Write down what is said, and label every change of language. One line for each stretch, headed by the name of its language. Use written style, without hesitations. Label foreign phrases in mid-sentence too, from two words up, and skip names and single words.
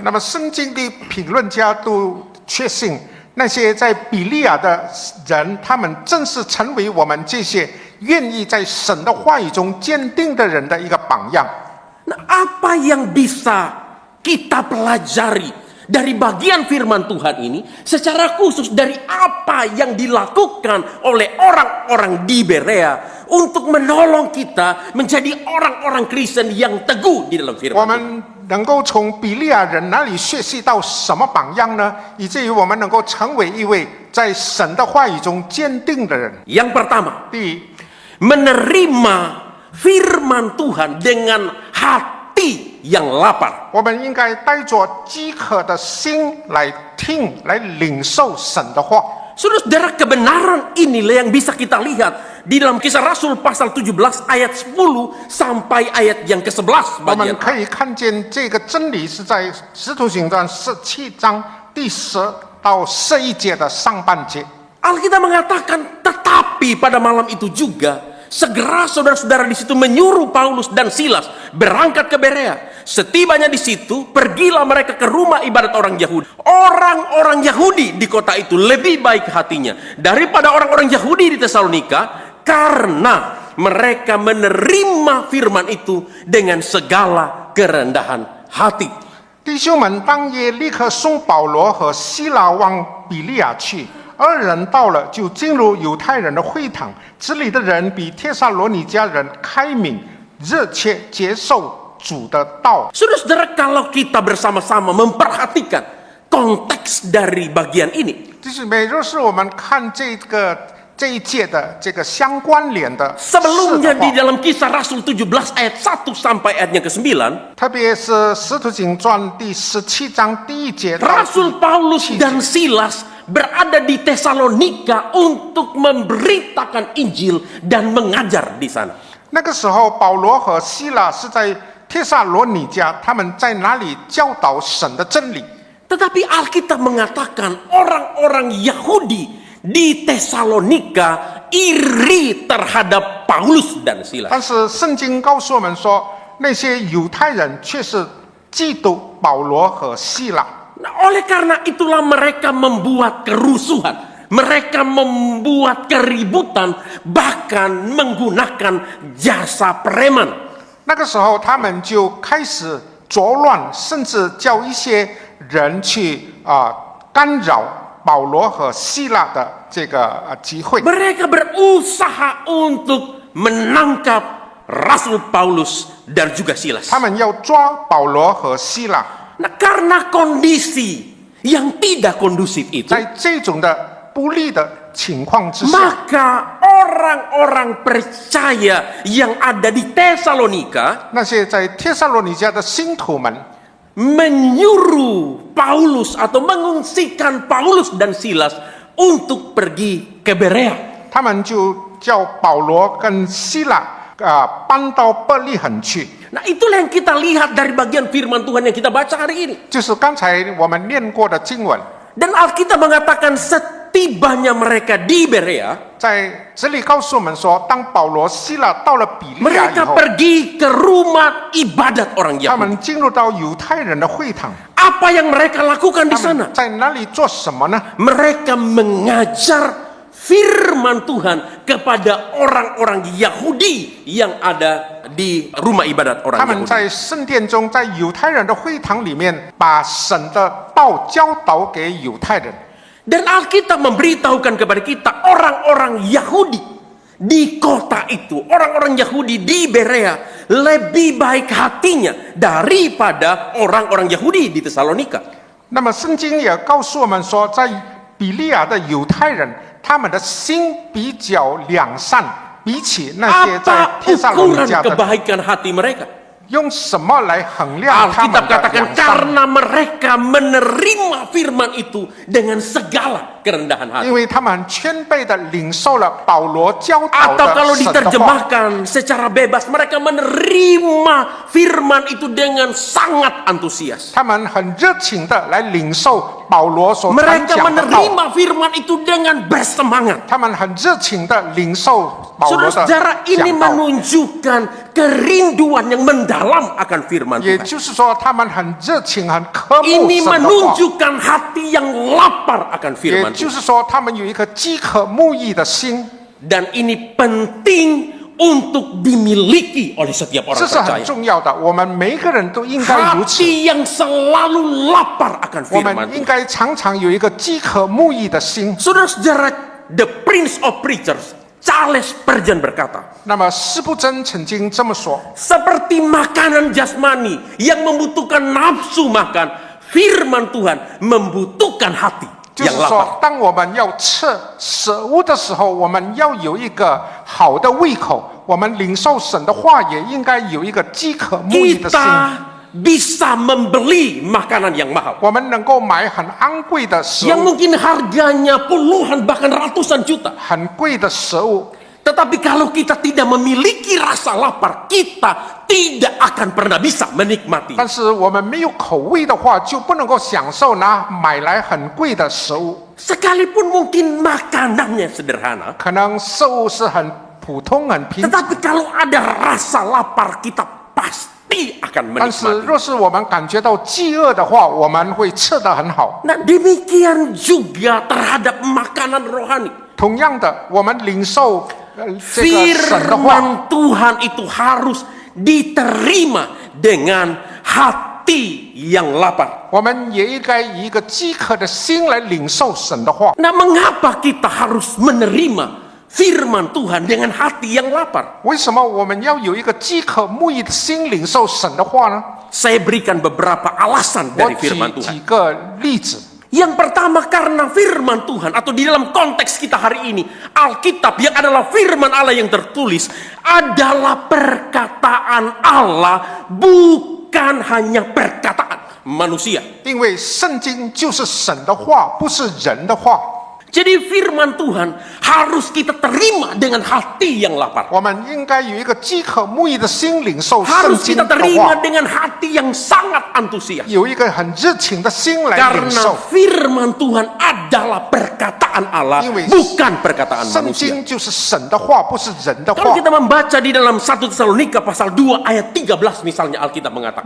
Chinese: 那么圣经的评论家都确信，那些在比利亚的人，他们正是成为我们这些愿意在神的话语中坚定的人的一个榜样。
Indonesian: Nah, apa yang bisa kita pelajari dari bagian firman Tuhan ini, secara khusus dari apa yang dilakukan oleh orang-orang di Berea untuk menolong kita menjadi orang-orang Kristen yang teguh di dalam
Chinese: 我
Indonesian: firman Tuhan.
Chinese: 们能够从比利亚人那里学习到什么榜样呢？以至于我们能够成为一位在神的话语中坚定的人。
Indonesian: Yang pertama,
Chinese: 第一，
Indonesian: menerima firman Tuhan dengan hati yang lapar.
Chinese: 我们应该带着饥渴的心来听、来领受神的话。
Indonesian: Saudara, kebenaran inilah yang bisa kita lihat di dalam Kisah Rasul pasal 17 ayat 10 sampai ayat yang ke-11
Chinese: 我们
Indonesian: bagian.
Chinese: 可以看见这个真理是在《使徒行传》17章第10到11节的上半节。
Indonesian: Alkitab mengatakan, tetapi pada malam itu juga segera saudara-saudara di situ menyuruh Paulus dan Silas berangkat ke Berea. Setibanya di situ, pergilah mereka ke rumah ibadat orang Yahudi. Orang-orang Yahudi di kota itu lebih baik hatinya daripada orang-orang Yahudi di Tesalonika, karena mereka menerima firman itu dengan segala kerendahan hati.
Chinese: 弟兄们当夜立刻送保罗和希拉往比利亚去。二人到了，就进入犹太人的会堂。这里的人比帖撒罗尼迦人开明，热切接受主的道。
Indonesian: Saudara-saudara, kalau kita bersama-sama memperhatikan konteks dari bagian ini,
Chinese: 弟兄妹，若是我们看这一届的这个相关联的事
Indonesian: sebelumnya
Chinese: 的
Indonesian: di
Chinese: 话，
Indonesian: dalam Kisah Rasul 17 ayat 1 sampai ayatnya ke-9,
Chinese: 特别是《使徒行传》第17章第1节到
Indonesian: Rasul Paulus dan Silas berada di Tesalonika untuk memberitakan Injil dan mengajar di sana.
Chinese: 那个时候，保罗和希拉是在帖撒罗尼迦，他们在哪里教导神的真理？
Indonesian: Tetapi Alkitab mengatakan orang-orang Yahudi di Tesalonika iri terhadap Paulus dan Silas.
Chinese: 但是圣经告诉我们说，那些犹太人却是嫉妒保罗和希拉。
Indonesian: Nah, oleh karena itulah mereka membuat kerusuhan, mereka membuat keributan, bahkan menggunakan jasa preman.
Chinese: 那个时候，他们就开始作乱，甚至叫一些人去干扰保罗和希拉的这个集会。
Indonesian: Mereka berusaha untuk menangkap Rasul Paulus dan juga Silas.
Chinese: 他们要抓保罗和希拉。
Indonesian: Nah, karena kondisi yang tidak kondusif itu,
Chinese: 在这种的不利的情况之下，
Indonesian: maka orang-orang percaya yang ada di Tesalonika
Chinese: 那些在帖撒罗尼迦的信徒们
Indonesian: menyuruh Paulus atau mengungsikan Paulus dan Silas untuk pergi ke Berea.
Chinese: 他们就叫保罗跟希拉搬到伯利恒去。
Indonesian: Nah, itulah yang kita lihat dari bagian firman Tuhan yang kita baca hari ini.
Chinese: 就是刚才我们念过的经文，
Indonesian: Dan Alkitab mengatakan setibanya mereka di Berea,
Chinese: 在这里告诉我们说，当保罗、希拉到了比利亚以
Indonesian: mereka
Chinese: 后，
Indonesian: pergi ke rumah ibadat orang
Chinese: 他
Indonesian: Yahudi.
Chinese: 们进入到犹太人的会堂，
Indonesian: Apa yang mereka lakukan di
Chinese: 他们
Indonesian: sana?
Chinese: 在那里做什么呢？
Indonesian: Mereka mengajar firman Tuhan kepada orang-orang Yahudi yang ada di rumah ibadat
Chinese: 他
Indonesian: orang
Chinese: 们
Indonesian: Yahudi.
Chinese: 在圣殿中，在犹太人的会堂里面，把神的道教导给犹太人。
Indonesian: Dan Alkitab memberitahukan kepada kita orang-orang Yahudi di kota itu, orang-orang Yahudi di Berea lebih baik hatinya daripada orang-orang Yahudi di Tesalonika.
Chinese: 那么圣经也告诉我们说，在比利亚的犹太人，他们的心比较良善，比起那些在
Indonesian: Apa
Chinese: 帖撒罗尼
Indonesian: ukuran
Chinese: 迦的，
Indonesian: kebaikan hati mereka?
Chinese: 用什么来衡量他们
Indonesian: Alkitab
Chinese: 的
Indonesian: katakan
Chinese: 良善？
Indonesian: karena mereka menerima firman itu dengan segala kerendahan hati.
Chinese: 因为他们很谦卑的领受了保罗教导
Indonesian: Atau kalau
Chinese: 的神的话，
Indonesian: diterjemahkan secara bebas, mereka menerima firman itu dengan sangat antusias.
Chinese: 他们很热情的来领受保罗所传
Indonesian: Mereka
Chinese: 讲的道，
Indonesian: menerima firman itu dengan bersemangat.
Chinese: 他们很热情的领受保罗的
Indonesian: Saudara-saudara, ini
Chinese: 讲道。
Indonesian: menunjukkan kerinduan yang mendalam akan firman
Chinese: 也
Indonesian: Tuhan.
Chinese: 就是说，他们很热情、很渴慕
Indonesian: Ini
Chinese: 神的话。
Indonesian: menunjukkan hati yang lapar akan
Chinese: 也
Indonesian: firman
Chinese: 就
Indonesian: Tuhan.
Chinese: 是说，他们有一颗饥渴慕义的心，
Indonesian: Dan ini penting untuk dimiliki oleh setiap
Chinese: 这
Indonesian: orang
Chinese: 是很
Indonesian: percaya.
Chinese: 重要的。我们每一个人都应该如此，
Indonesian: Hati yang selalu lapar akan
Chinese: 我
Indonesian: firman
Chinese: 们应
Indonesian: Tuhan.
Chinese: 该常常有一个饥渴慕义的心。
Indonesian: Saudara-saudara,
English: the Prince of Preachers,
Indonesian: Charles Spurgeon berkata,
Chinese: 那么施布真曾经这么说：
Indonesian: seperti makanan jasmani yang membutuhkan nafsu makan, firman Tuhan membutuhkan hati
Chinese: 就是
Indonesian: yang lapar.
Chinese: 说，当我们要吃食物的时候，我们要有一个好的胃口。我们领受神的话，也应该有一个饥渴慕义的心。
Indonesian: Kita bisa membeli makanan yang mahal,
Chinese: 我们能够买很昂贵的食
Indonesian: yang
Chinese: 物，
Indonesian: mungkin harganya puluhan bahkan ratusan juta.
Chinese: 很贵的食物。
Indonesian: Tetapi kalau kita tidak memiliki rasa lapar, kita tidak akan pernah bisa menikmati.
Chinese: 但是我们没有口味的话，就不能够享受拿买来很贵的食物。
Indonesian: Sekalipun mungkin makanannya sederhana,
Chinese: 可能食物是很普通、很平常，
Indonesian: tetapi kalau ada rasa lapar, kita pasti akan
Chinese: 但是
Indonesian: menikmati.
Chinese: 若是我们感觉到饥饿的话，我们会吃得很好。
Indonesian: Nah, demikian juga terhadap makanan rohani.
Chinese: 同样的，我们领受这个神的话，
Indonesian: Firman Tuhan itu harus diterima dengan hati yang lapar.
Chinese: 我们也应该以一个饥渴的心来领受神的话。
Indonesian: Nah, mengapa kita harus menerima firman Tuhan dengan hati yang lapar?
Chinese: 为什么我们要有一个饥渴慕义的心领受神的话呢？
Indonesian: Saya berikan beberapa alasan
Chinese: 我
Indonesian: dari
Chinese: 举
Indonesian: firman
Chinese: 几
Indonesian: Tuhan.
Chinese: 个例子。
Indonesian: Yang pertama, karena firman Tuhan atau di dalam konteks kita hari ini, Alkitab yang adalah firman Allah yang tertulis adalah perkataan Allah, bukan hanya perkataan manusia.
Chinese: 因为圣经就是神的话，不是人的话。
Indonesian: Jadi firman Tuhan harus kita terima dengan hati yang lapar.
Chinese: 我们应该有一个饥渴慕义的心领受圣
Indonesian: Harus
Chinese: 经
Indonesian: kita
Chinese: 的
Indonesian: terima
Chinese: 话，
Indonesian: dengan hati yang sangat antusias.
Chinese: 有一个很热情的心来领
Indonesian: Karena
Chinese: 受。
Indonesian: firman Tuhan adalah perkataan Allah,
Chinese: 因为
Indonesian: bukan perkataan
Chinese: 圣
Indonesian: manusia.
Chinese: 经就是神的话，不是人的
Indonesian: Kalau
Chinese: 话。
Indonesian: kita membaca di dalam 1 Tesalonika pasal 2 ayat 13 misalnya, Alkitab mengatakan,